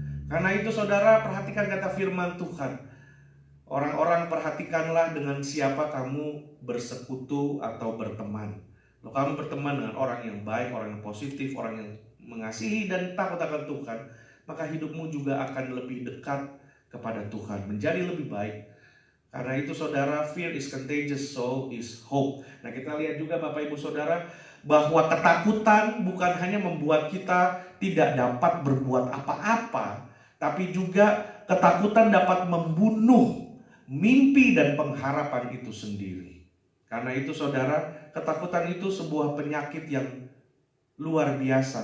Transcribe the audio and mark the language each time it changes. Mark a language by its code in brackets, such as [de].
[id] Karena itu saudara, perhatikan kata firman Tuhan. Orang-orang, perhatikanlah dengan siapa kamu bersekutu atau berteman. Kalau kamu berteman dengan orang yang baik, orang yang positif, orang yang mengasihi dan takut akan Tuhan, maka hidupmu juga akan lebih dekat kepada Tuhan, menjadi lebih baik. Karena itu saudara, [en] fear is contagious, so is hope. [id] Nah, kita lihat juga Bapak Ibu Saudara, bahwa ketakutan bukan hanya membuat kita tidak dapat berbuat apa-apa, tapi juga ketakutan dapat membunuh mimpi dan pengharapan itu sendiri. Karena itu saudara, ketakutan itu sebuah penyakit yang luar biasa.